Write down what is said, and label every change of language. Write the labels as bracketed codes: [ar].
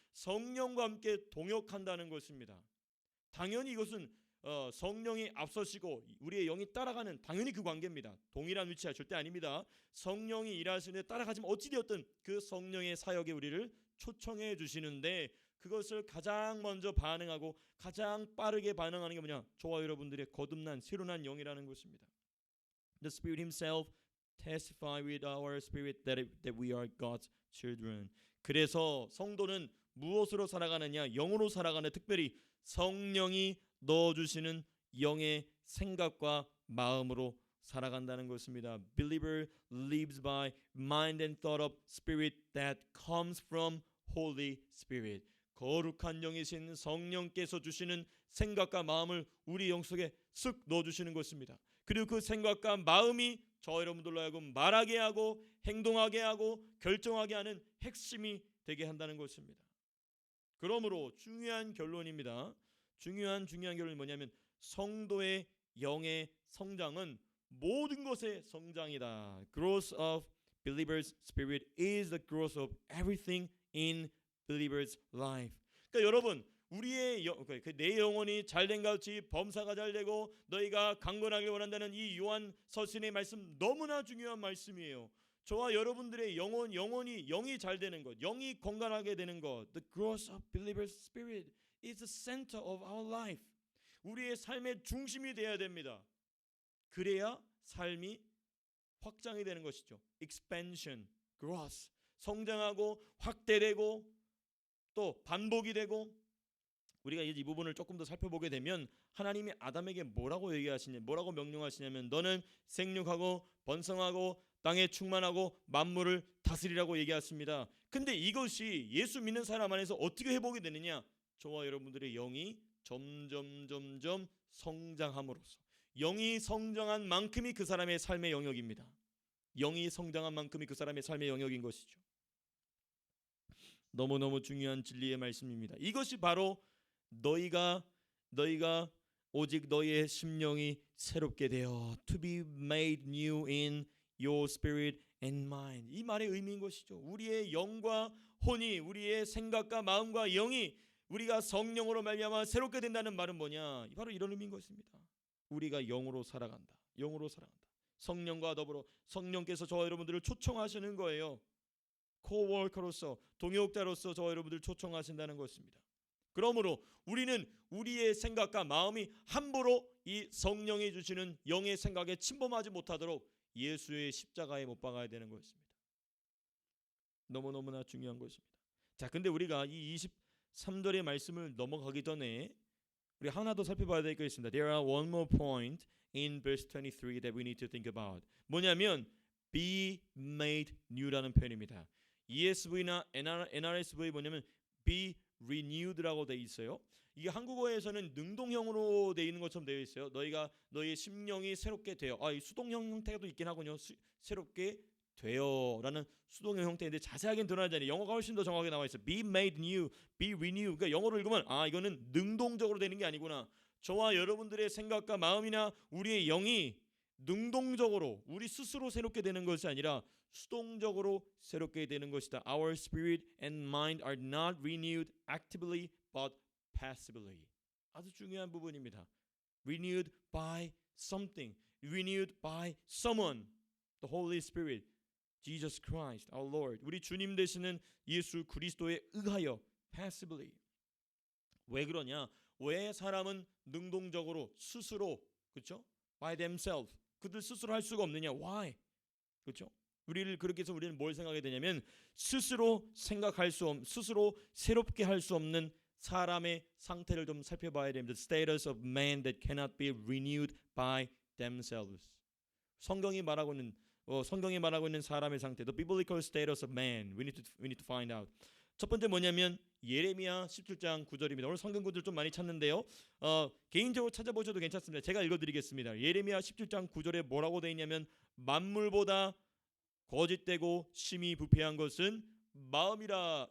[ko] 성령과 함께 동역한다는 것입니다. 당연히 이것은 성령이 앞서시고 우리의 영이 따라가는 당연히 그 관계입니다. 동일한 위치가 절대 아닙니다. 성령이 일하시는데 따라가지만 어찌되었든 그 성령의 사역에 우리를 초청해 주시는데 그것을 가장 먼저 반응하고 가장 빠르게 반응하는 게 뭐냐? 저와 여러분들의 거듭난 새로난 영이라는 것입니다. [en] The Spirit Himself testify with our spirit that we are God's children. [ko] 그래서 성도는 무엇으로 살아가느냐? 영으로 살아가는, 특별히 성령이 넣어주시는 영의 생각과 마음으로 살아간다는 것입니다. [en] Believer lives by mind and thought of spirit that comes from Holy Spirit. [ko] 거룩한 영이신 성령께서 주시는 생각과 마음을 우리 영 속에 쓱 넣어주시는 것입니다. 그리고 그 생각과 마음이 저 여러분들로 하여금 말하게 하고 행동하게 하고 결정하게 하는 핵심이 되게 한다는 것입니다. 그러므로 중요한 결론입니다. 중요한 결론이 뭐냐면 성도의 영의 성장은 모든 것의 성장이다. [en] Growth of believers' spirit is the growth of everything in believers' life. [ko] 그러니까 여러분, 우리의 내 영혼이 잘된 같이 범사가 잘되고 너희가 강건하길 원한다는 이 요한 서신의 말씀 너무나 중요한 말씀이에요. 저와 여러분들의 영이 잘되는 것, 영이 건강하게 되는 것, [en] the growth of believers' spirit is the center of our life. [ko] 우리의 삶의 중심이 되어야 됩니다. 그래야 삶이 확장이 되는 것이죠. [en] expansion, growth, [ko] 성장하고 확대되고 또 반복이 되고. 우리가 이 부분을 조금 더 살펴보게 되면 하나님이 아담에게 뭐라고 명령하시냐면 너는 생육하고 번성하고 땅에 충만하고 만물을 다스리라고 얘기했습니다. 근데 이것이 예수 믿는 사람 안에서 어떻게 회복이 되느냐? 저와 여러분들의 영이 점점 성장함으로써, 영이 성장한 만큼이 그 사람의 삶의 영역입니다. 영이 성장한 만큼이 그 사람의 삶의 영역인 것이죠. 너무너무 중요한 진리의 말씀입니다. 이것이 바로 너희가 오직 너희의 심령이 새롭게 되어 [en] to be made new in your spirit and mind. [ko] 이 말의 의미인 것이죠. 우리의 영과 혼이, 우리의 생각과 마음과 영이 우리가 성령으로 말미암아 새롭게 된다는 말은 뭐냐? 바로 이런 의미인 것입니다. 우리가 영으로 살아간다. 영으로 살아간다. 성령과 더불어 성령께서 저와 여러분들을 초청하시는 거예요. 코워커로서, 동역자로서 저와 여러분들 초청하신다는 것입니다. 그러므로 우리는 우리의 생각과 마음이 함부로 이 성령이 주시는 영의 생각에 침범하지 못하도록 예수의 십자가에 못 박아야 되는 것입니다. 너무너무나 중요한 것입니다. 자, 근데 우리가 이 23절의 말씀을 넘어가기 전에 우리 하나 더 살펴봐야 될 게 있습니다. [en] There are one more point in verse 23 that we need to think about. [ko] 뭐냐면 [en] be made new [ko] 라는 표현입니다. ESV나 NRSV 뭐냐면 [en] be renewed [ko] 라고 돼 있어요. 이게 한국어에서는 능동형으로 돼 있는 것처럼 되어 있어요. 너희의 심령이 새롭게 되어. 이 수동형 형태도 있긴 하군요. 새롭게 되어라는 수동형 형태인데 자세하게는 드러나지 않아요. 영어가 훨씬 더 정확하게 나와 있어요. [en] Be made new, be renewed. [ko] 그러니까 영어로 읽으면 이거는 능동적으로 되는 게 아니구나. 저와 여러분들의 생각과 마음이나 우리의 영이 능동적으로 우리 스스로 새롭게 되는 것이 아니라 수동적으로 새롭게 되는 것이다. [en] Our spirit and mind are not renewed actively but passively. [ko] 아주 중요한 부분입니다. [en] Renewed by something, renewed by someone, the Holy Spirit, Jesus Christ, our Lord. [ko] 우리 주님 되시는 예수 그리스도에 의하여 passively. 왜 그러냐? 왜 사람은 능동적으로 스스로, 그렇죠? [en] By themselves. [ko] 그들 스스로 할 수가 없느냐? Why? 그렇죠? 우리를 그렇게 해서 우리는 뭘 생각하게 되냐면 스스로 생각할 수 없는, 스스로 새롭게 할 수 없는 사람의 상태를 좀 살펴봐야 됩니다. [en] The status of man that cannot be renewed by themselves. [ko] 성경이 말하고 있는 사람의 상태, [en] the biblical status of man. We need to find out. [ko] 첫 번째 뭐냐면 예레미야 17장 9절입니다. 오늘 성경 구절 좀 많이 찾는데요. 개인적으로 찾아보셔도 괜찮습니다. 제가 읽어드리겠습니다. 예레미야 17장 9절에 뭐라고 되어 있냐면 만물보다 거짓되고 심히 부패한 것은 마음이라.